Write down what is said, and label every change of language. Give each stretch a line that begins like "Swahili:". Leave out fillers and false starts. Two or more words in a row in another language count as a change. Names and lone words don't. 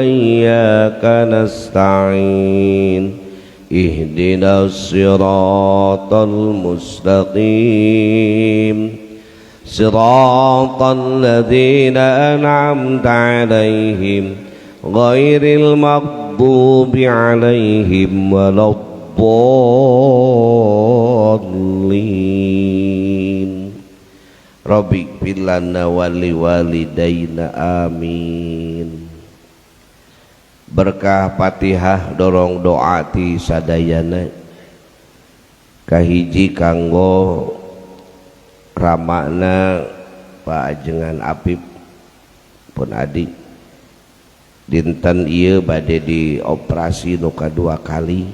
Arabic: إياك نستعين، اهدنا الصراط المستقيم، صراط الذين أنعمت عليهم غير المغضوب عليهم ولا الضالين. رب اغفر لنا ولوالدينا، آمين.
Sundanese: Berkah Fatihah dorong doa ti sadayana kahiji kanggo ramana Pak Ajengan Apip pun adik dinten ieu bade dioperasi nu kadua kali.